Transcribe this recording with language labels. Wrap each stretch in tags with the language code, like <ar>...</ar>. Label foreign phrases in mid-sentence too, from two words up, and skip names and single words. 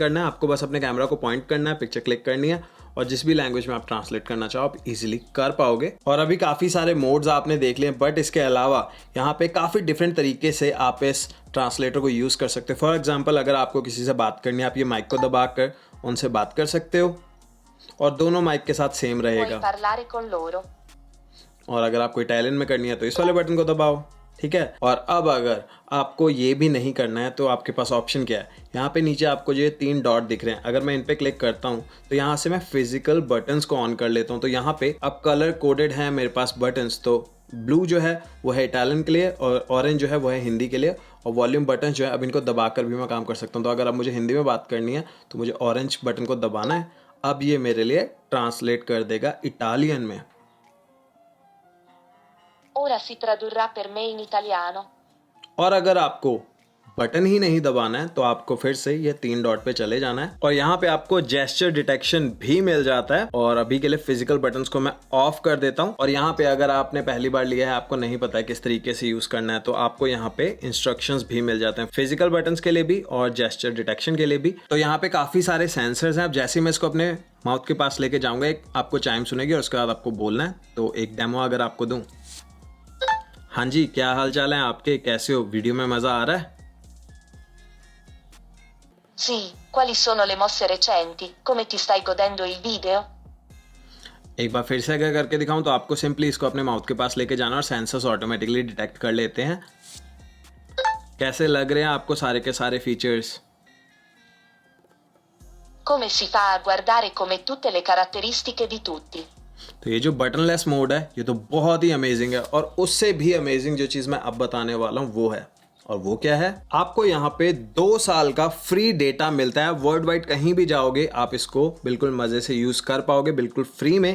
<hi>आपको बस अपने कैमरा को पॉइंट करना है,</hi> <en>picture click</en> <hi>करनी है और जिस भी लैंग्वेज में आप ट्रांसलेट करना चाहो आप इजीली कर पाओगे। और अभी काफ़ी सारे मोड्स आपने देख लिए, बट इसके अलावा यहाँ पे काफ़ी डिफरेंट तरीके से आप इस ट्रांसलेटर को यूज़ कर सकते हो।</hi> <en>for example,</en> <hi>अगर आपको किसी से बात करनी है, आप ये माइक को दबा कर उनसे बात कर सकते हो और दोनों माइक के साथ सेम रहेगा।</hi> <it>Puoi parlare con loro.</it> <hi>और अगर आपको इटालियन में करनी है तो इस वाले बटन को दबाओ, ठीक है। और अब अगर आपको ये भी नहीं करना है तो आपके पास ऑप्शन क्या है, यहाँ पे नीचे आपको जो 3 डॉट दिख रहे हैं, अगर मैं इन पे क्लिक करता हूँ तो यहाँ से मैं</hi> <en>physical buttons</en> <hi>को ऑन कर लेता हूँ। तो यहाँ पे अब</hi> <en>color coded</en> <hi>है मेरे पास बटन्स, तो ब्लू जो है वो है इटालियन के लिए और ऑरेंज जो है वो है हिंदी के लिए, और</hi> <en>volume button</en> <hi>जो है अब इनको दबाकर भी मैं काम कर सकता हूँ। तो अगर अब मुझे हिंदी में बात करनी है तो मुझे ऑरेंज बटन को दबाना है, अब ये मेरे लिए ट्रांसलेट कर देगा इटालियन में।</hi> <it>Ora si tradurrà per me in italiano.</it> <hi>और अगर आपको बटन ही नहीं दबाना है तो आपको फिर से ये 3 डॉट पे चले जाना है और यहाँ पे आपको</hi> <en>gesture detection</en> <hi>भी मिल जाता है। और अभी के लिए</hi> <en>physical buttons</en> <hi>को मैं ऑफ कर देता हूँ। और यहाँ पे अगर आपने पहली बार लिया है, आपको नहीं पता है किस तरीके से यूज करना है, तो आपको यहाँ पे इंस्ट्रक्शंस भी मिल जाते हैं</hi> <en>physical buttons</en> <hi>के लिए भी और</hi> <en>gesture detection</en> <hi>के लिए भी। तो यहाँ पे काफी सारे सेंसर्स हैं। अब जैसे मैं इसको अपने माउथ के पास लेके जाऊंगा, एक आपको चाइम सुनेगी और उसके बाद आपको बोलना है। तो एक डेमो अगर आपको दूं। हाँ जी, क्या हाल चाल है आपके, कैसे हो, वीडियो में मजा आ रहा है?</hi> <it>Sì, quali sono le mosse recenti? Come ti stai godendo il video?</it> <hi>एक बार फिर से अगर करके दिखाऊं तो आपको सिंपली इसको अपने माउथ के पास लेके जाना और</hi> <en>sensors automatically detect</en> <hi>कर लेते हैं। कैसे लग रहे हैं आपको सारे के सारे फीचर्स?</hi> <it>Come si fa a guardare come tutte le caratteristiche di tutti?</it> <hi>तो ये जो</hi> <en>buttonless mode</en> <hi>है ये तो बहुत ही अमेजिंग है। और उससे भी अमेजिंग जो चीज़ मैं अब बताने वाला हूँ वो है, और वो क्या है, आपको यहाँ पे 2 साल का</hi> <en>free data</en> <hi>मिलता है।</hi> <en>world wide</en> <hi>कहीं भी जाओगे आप इसको बिल्कुल मज़े से यूज़ कर पाओगे, बिल्कुल फ्री में।</hi>